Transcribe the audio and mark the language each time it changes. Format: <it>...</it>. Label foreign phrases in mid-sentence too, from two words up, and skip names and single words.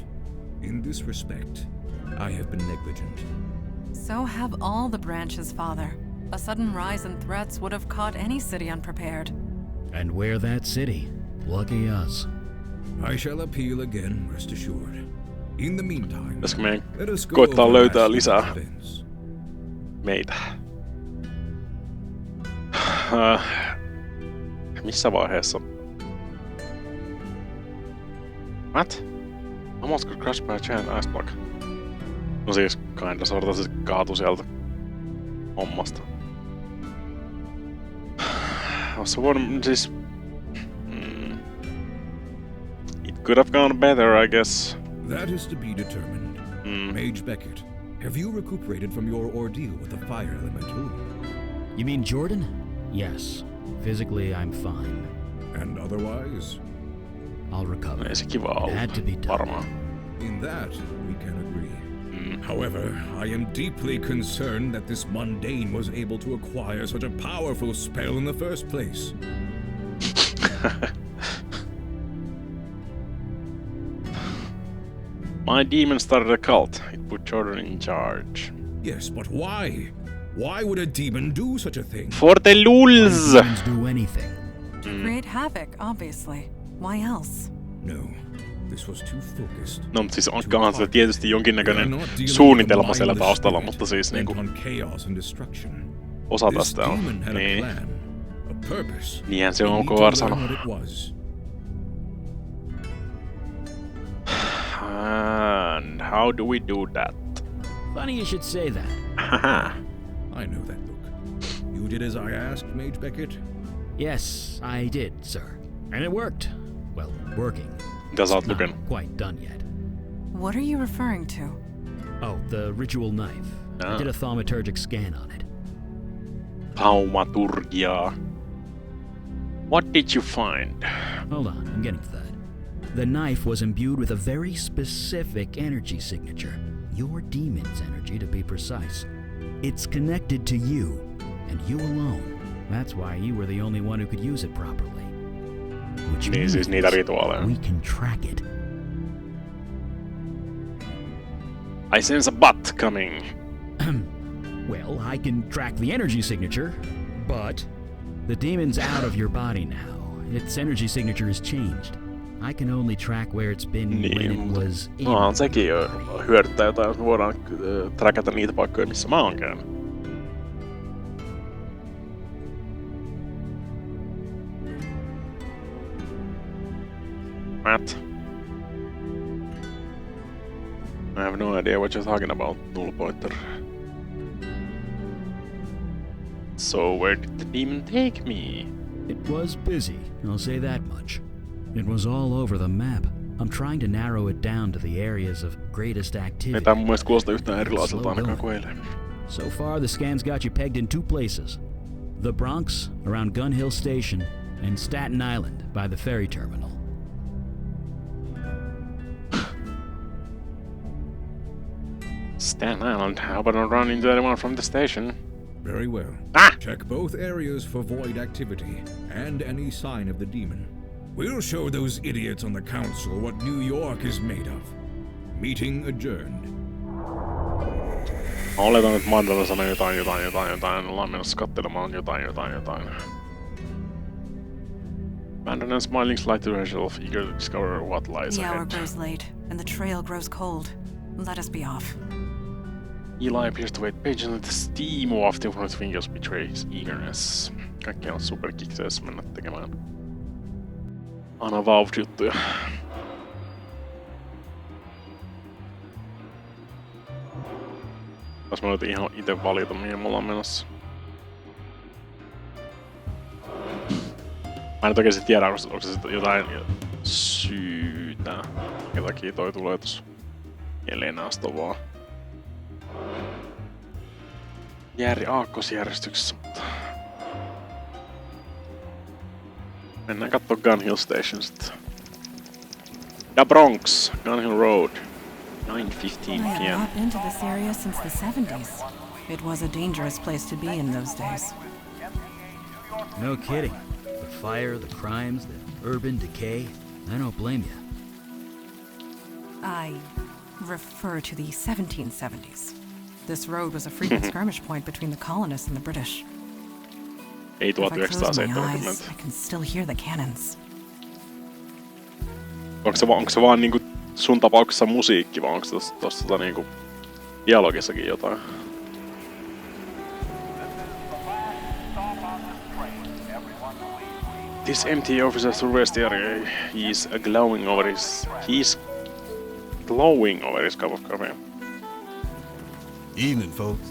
<en>In this respect, I have been negligent. So have all the branches, Father. A sudden rise in threats would have caught any city unprepared. And we're that city. Lucky us. I shall appeal again, rest assured. In the meantime,</en> <fi>Pitäisikö meidän</fi> <en>let us go</en> <fi>koittaa</fi> <en>over</en> <fi>löytää</fi> <en>last</en> <fi>lisää</fi> <en>night's events.</en> <fi>meitä? Missä vaiheessa?</fi> <en>What? Almost got crushed by a giant ice block.</en> <fi>No siis,</fi> <en>kinda sorta</en> <fi>se kaatu sieltä hommasta. Se voinut siis...</fi> <en>It could have gone better, I guess. That is to be determined. Mage Beckett, have you recuperated from your ordeal with the fire elemental? You mean Jordan? Yes. Physically, I'm fine. And otherwise? I'll recover.</en> <fi>Ei se kiva ollut,</fi> <en>It had to be done.</en> <fi>varmaan.</fi> <en>In that, we can agree. However, I am deeply concerned that this mundane was able to acquire such a powerful spell in the first place. My demon started a cult. It put Jordan in charge. Yes, but why? Why would a demon do such a thing? For the lulz! Demons do anything. To create havoc, obviously. Why else? No, this was too focused.</en> <fi>No, mutta siis onkohan se tietysti jonkinnäköinen suunnitelma siellä taustalla, mutta siis niinku</fi> <en>on chaos and destruction.</en> <fi>osa</fi> <en>This</en> <fi>tästä on.</fi> <en>demon had a</en> <fi>Niin.</fi> <en>plan, a purpose.</en> <fi>Niinhän se</fi> <en>We</en> <fi>on</fi> <en>need to KR learn</en> <fi>sanonut.</fi> <en>what it was. And how do we do that? Funny you should say that. Haha. I know that look. You did as I asked, Mage Beckett. Yes, I did, sir. And it worked. Well, working.</en> <fi>Mitä sä oot</fi> <en>Not</en> <fi>lukenut?</fi> <en>quite done yet. What are you referring to? Oh, the ritual knife. Ah. I did a thaumaturgic scan on it. Thaumaturgia. What did you find? Hold on, I'm getting to that. The knife was imbued with a very specific energy signature. Your demon's energy, to be precise. It's connected to you, and you alone. That's why you were the only one who could use it properly. Which</en> <fi>Niin,</fi> <en>means</en> <fi>siis niitä rituaaleja.</fi> <en>we can track it. I sense a butt coming. Well, I can track the energy signature, but the demon's out of your body now. Its energy signature has changed. I can only track where it's been when it was in</en> <fi>No, sekin jo</fi> <en>your body.</en> <fi>hyödyttää jotain, jos me voidaan trackata niitä paikkoja, missä mä oon käynyt.</fi> <en>Matt. I have no idea what you're talking about, null pointer. So where did the demon take me? It was busy, I'll say that much. It was all over the map. I'm trying to narrow it down to the areas of greatest</en> <fi>Ei</fi> <en>activity.</en> <fi>tää mun mielestä kuulosta yhtään erilaiselta ainakaan kuin eilen.</fi> <en>So far, the scan's got you pegged in 2 places. The Bronx, around Gun Hill Station, and Staten Island, by the ferry terminal. Staten Island, how about I run into anyone from the station? Very well. Ah! Check both areas for void activity and any sign of the demon. We'll show those idiots on the council what New York is made of. Meeting adjourned.</en> <fi>Mä oletan, että Mandela sanoi jotain. Ollaan menossa kattelemaan jotain.</fi> <en>Abandoned and smiling slightly to herself, eager to discover what lies The hour ahead. grows late, and the trail grows cold. Let us be off. Eli appears to wait patiently. The steam wafting from his fingers betrays eagerness.</en> <fi>Kaikki on superkikseessä mennä tekemään Unavowed-juttuja. Jos mä nyt ihan ite valita, mihin me ollaan menossa. Mä en nyt oikeesti tiedä, onko se jotain syytä, minkä takia toi tulee tossa Elenaasta vaan. Aakkosjärjestyksessä, mutta... Mennään kattoo Gun Hill Station sitten. Ja Bronx, Gun Hill Road. 9:15</fi> <en>I have p.m. not been to this area since the 70s. It was a dangerous place to be in those days. No kidding. The fire, the crimes, the urban decay. I don't blame you. I refer to the 1770s. This road was a frequent skirmish point between the colonists and the British.</en> <fi>Ei</fi> <en>If I close my</en> <fi>1970.</fi> <en>eyes, I can still hear the cannons.</en> <fi>Onko se vaan niinku sun tapauksessa musiikki, vai onko tossa niinku dialogissakin jotain?</fi> <en>This empty officer's rest area, he's glowing over his cup of coffee. Evening, folks.</en>